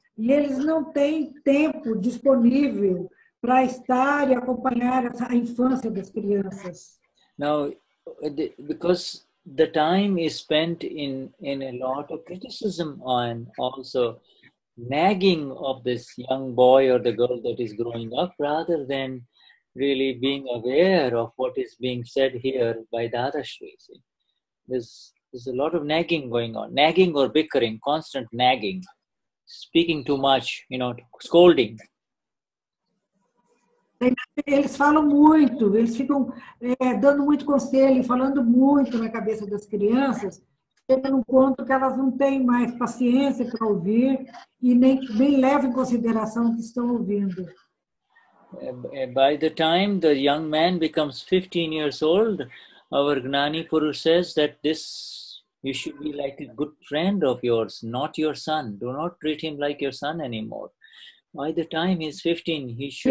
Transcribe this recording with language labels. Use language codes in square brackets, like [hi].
[pt] e eles não têm tempo disponível para estar e acompanhar a infância das crianças. [en] Now, because the time is spent in a lot of criticism and also nagging of this young boy or the girl that is growing up, rather than really being aware of what is being said here by Dadashri. See? There's a lot of nagging going on, nagging or bickering, constant nagging, speaking too much, scolding. [pt] Eles falam muito, eles ficam dando muito conselho, falando muito na cabeça das crianças, chega num ponto que elas não têm mais paciência para ouvir e nem levam em consideração o que estão ouvindo. [en] By the time the young man becomes 15 years old, our Gnani Purush says that you should be like a good friend of yours, not your son. Do not treat him like your son anymore. By the time he's 15, he should...